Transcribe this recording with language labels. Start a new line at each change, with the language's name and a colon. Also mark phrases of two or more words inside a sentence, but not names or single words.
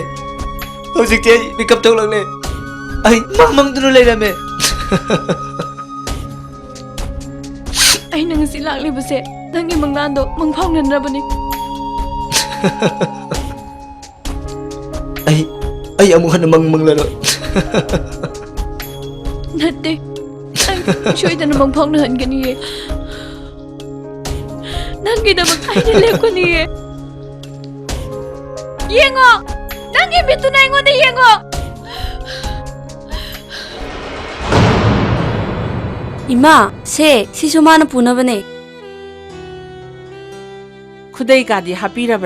Manipuri: Hojikti ai makeup tholakle. Ai mangduna leirame. Ai nang si lakli base, nangi manglando mangphang nanrabani. Ai amu hana manglaro. Natte. Ai shoidana mangphang na hangani ye. Nangi da bak ai lekoni ye. Yengo! Nangi bitu na ingo de yengo! Ima, se, sisu mana puna bane. Khudai kadi hapirabra.